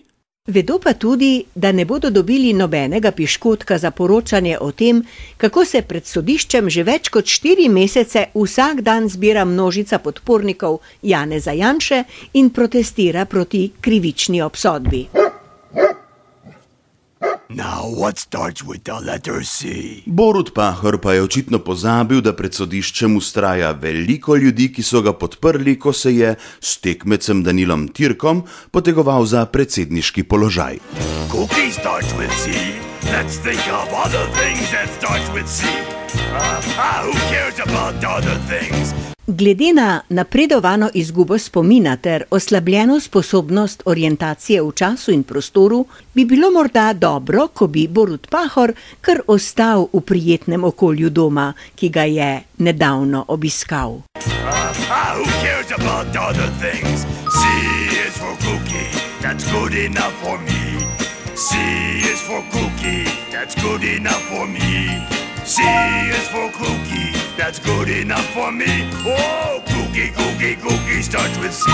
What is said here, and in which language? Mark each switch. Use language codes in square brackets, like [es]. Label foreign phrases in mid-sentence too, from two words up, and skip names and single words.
[sl] Vedo pa tudi, da ne bodo dobili nobenega piškotka za poročanje o tem, kako se pred sodiščem že več kot 4 mesece vsak dan zbira množica podpornikov Janeza Janše in protestira proti krivični obsodbi. [en] Now what starts with the letter C? [sl] Borut Pahor pa je očitno pozabil, da pred sodiščem vztraja veliko ljudi, ki so ga podprli, ko se je s tekmecem Danilom Tirkom potegoval za predsedniški položaj. [en] Cookie starts with C. Let's think of other things that starts with C. Who cares about other things? [sl] Glede na napredovano izgubo spomina ter oslabljeno sposobnost orientacije v času in prostoru, bi bilo morda dobro, ko bi Borut Pahor kar ostal v prijetnem okolju doma, ki ga je nedavno obiskal. [en] Who cares about other things? C is for cookie, that's good enough for me. C is for cookie, that's good enough for me. C is for cookie. that's good enough for me. Oh, cookie, cookie, cookie starts with C.